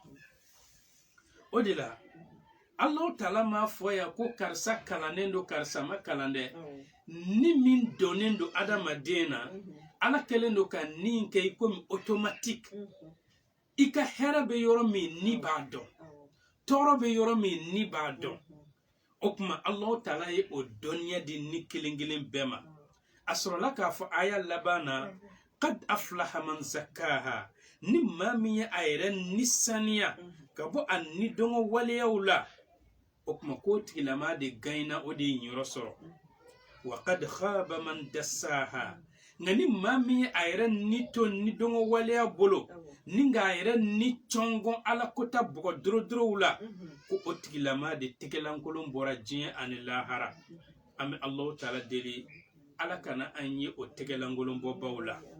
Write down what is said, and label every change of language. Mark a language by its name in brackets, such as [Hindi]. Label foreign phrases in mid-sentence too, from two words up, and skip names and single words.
[Bambara] o de la [Arabic] الله تعالى [Bambara] m'a fɔ yan ko karisa kalannen don karisa ma kalan dɛ ni min donnen don adamaden na ala kɛlen don ka ni kɛ i komi automatique i ka hɛrɛ bɛ yɔrɔ min ni b'a dɔn tɔɔrɔ bɛ yɔrɔ min ni b'a dɔn o kuma [Arabic] الله تعالى [Bambara] ye o dɔnniya di ni kelen kelen bɛɛ ma a sɔrɔla k'a fɔ aya laban na [Arabic] قد أفلح من زكاها [Bambara] ni maa min ye a yɛrɛ nisaniya ka bɔ a nidɔngɔ waleyaw la o kuma k'o tigilama de gagnera o de ye ɲɔrɔ sɔrɔ [Arabic] وقد خاب من دساها [Bambara] nka ni maa min ye a yɛrɛ ni to nidɔngɔ waleya bolo ni k'a yɛrɛ ni cɔngɔn ala kota bɔgɔ dorodorow la ko o tigilama de tɛgɛlankolon bɔra diɲɛ ani lahara an bɛ [Arabic] الله تعالى [Bambara] deli ala kana an ye o tɛgɛlankolon bɔbaw la